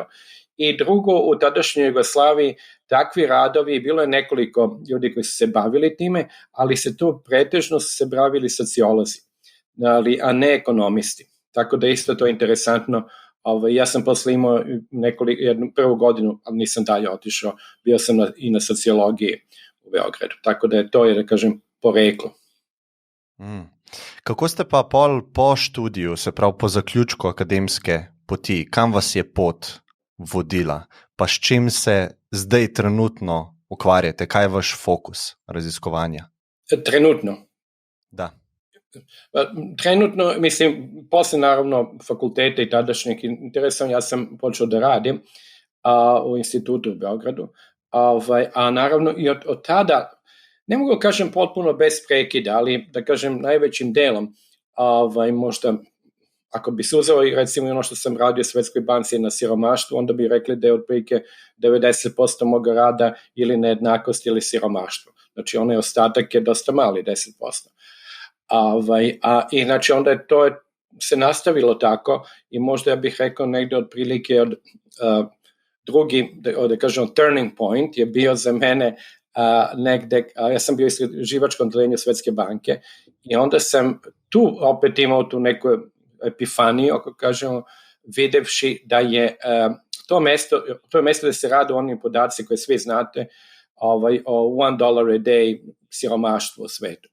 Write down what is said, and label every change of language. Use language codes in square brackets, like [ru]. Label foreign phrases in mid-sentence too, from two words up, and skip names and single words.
[sr] I drugo, u tadašnjoj Jugoslaviji takvi radovi, bilo je nekoliko ljudi koji su se bavili time, ali se tu pretežno su se bavili sociolozi, a ne ekonomisti. Tako da isto to je interesantno. Ja sam posle imao jednu prvu godinu, ali nisam dalje otišao, bio sam i na sociologiji u Beogradu. Tako da je to, da kažem, poreklo. [sl] Kako ste pa po študiju, se pravi po zaključku akademske poti, kam vas je pot vodila? Pa s čim se zdaj trenutno ukvarjate? Kaj je vaš fokus raziskovanja? Trenutno? Da. [sr] Trenutno, mislim, posle naravno fakulteta i tadašnjeg interesa, ja sam počeo da radim u institutu u Beogradu, a naravno i od tada, ne mogu da kažem potpuno bez prekida, ali da kažem najvećim delom, možda ako bi se uzeo i recimo ono što sam radio u Svetskoj banci na siromaštvu, onda bi rekli da je otprilike 90% moga rada ili nejednakost ili siromaštvo. Znači onaj ostatak je dosta mali, 10%. I znači onda je to se nastavilo tako i možda ja bih rekao negde otprilike od drugi, da kažem, [en] turning point [sr] je bio za mene negde, ja sam bio u istraživačkom odeljenju Svetske banke i onda sam tu opet imao tu neku epifaniju, ako kažemo, videvši da je to je mesto da se rade onim podaci koje svi znate o [en] $1 a day [sr] siromaštvu u svetu.